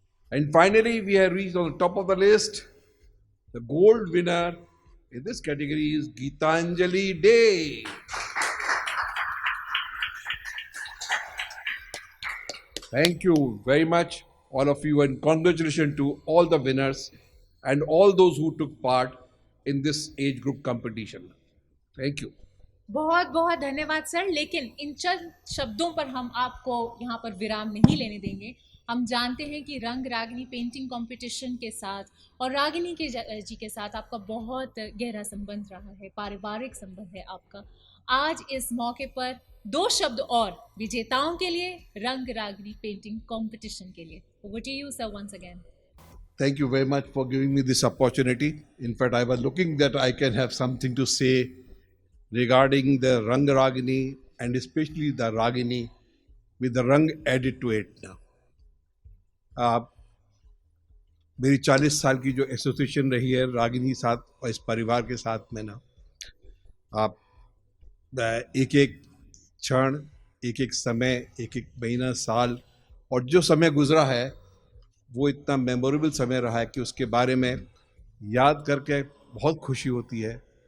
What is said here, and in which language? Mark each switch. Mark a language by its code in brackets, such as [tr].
[en] And finally, we have reached on the top of the list. The gold winner in this category is Geetanjali Day. Thank you very much, all of you, and congratulations to all the winners and all those who took part in this age group competition. Thank you. [hi] बहुत बहुत धन्यवाद sir. लेकिन इन चंद शब्दों पर हम आपको यहाँ पर विराम नहीं लेने देंगे. हम जानते हैं कि रंग रागिनी पेंटिंग कंपटीशन के साथ और रागिनी के जी के साथ आपका बहुत गहरा संबंध रहा है, पारिवारिक संबंध है आपका. आज इस मौके पर 2 शब्द और विजेताओं के लिए, रंग रागिनी पेंटिंग कंपटीशन के लिए. [en] Over to you, sir, once again. Thank you very much for giving me this opportunity. In fact, I was looking that I can have something to say regarding the Rang Ragini and especially the Ragini with the Rang added to it now. [hi] मेरी 40 साल की जो association रही है रागिनी साथ और इस परिवार के साथ में ना, आप एक एक क्षण, एक एक समय, एक एक महीना, साल और जो समय गुजरा है वो इतना मेमोरेबल समय रहा है कि उसके बारे में याद करके बहुत खुशी होती है.